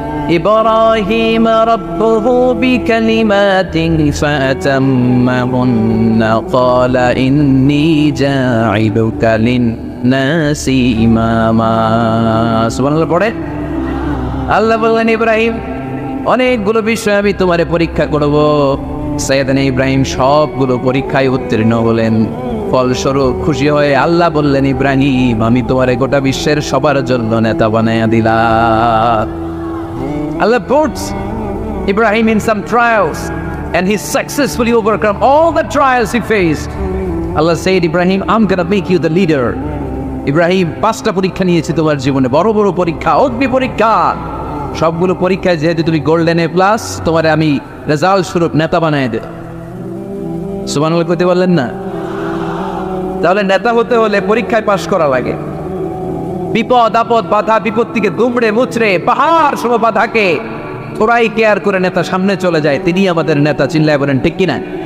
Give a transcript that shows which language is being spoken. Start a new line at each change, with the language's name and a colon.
Arabic: إبراهيم ربه بكلمات فأتمهن قال إني جاعلك للناس إماما
Bangla: সুবহানাল্লাহ পড়ে আল্লাহ বললেন ইব্রাহিম অনেকগুলো বিষয় আমি তোমারে পরীক্ষা করব। সাইয়েদনা ইব্রাহিম সবগুলো পরীক্ষায় উত্তীর্ণ হলেন। ফলস্বরূপ খুশি হয়ে আল্লাহ বললেন ইব্রাহিম আমি তোমারে গোটা বিশ্বের সবার জন্য নেতা বানাইয়া দিলাম।
English: Allah puts Ibrahim in some trials and he successfully overcome all the trials he faced. Allah said, Ibrahim, I'm gonna make you the leader.
Bangla: Ibrahim, 5টা পরীক্ষা নিয়েছি তোমার জীবনে, বড় বড় পরীক্ষা, অগ্নি পরীক্ষা। সবগুলো পরীক্ষায় যেহেতু তুমি গোল্ডেন এ প্লাস, তোমারে আমি রেজাল্ট স্বরূপ নেতা বানায় দেব। সুবহানাল্লাহ কইতে বললেন না? তাহলে নেতা হতে হলে পরীক্ষায় পাশ করা লাগে। বিপদ আপদ বাধা বিপত্তিকে দুমড়ে মুচড়ে পাহাড় সম বাধাকে থোড়াই কেয়ার করে নেতা সামনে চলে যায়, তিনি আমাদের নেতা। চিল্লায় বলেন ঠিক কিনা?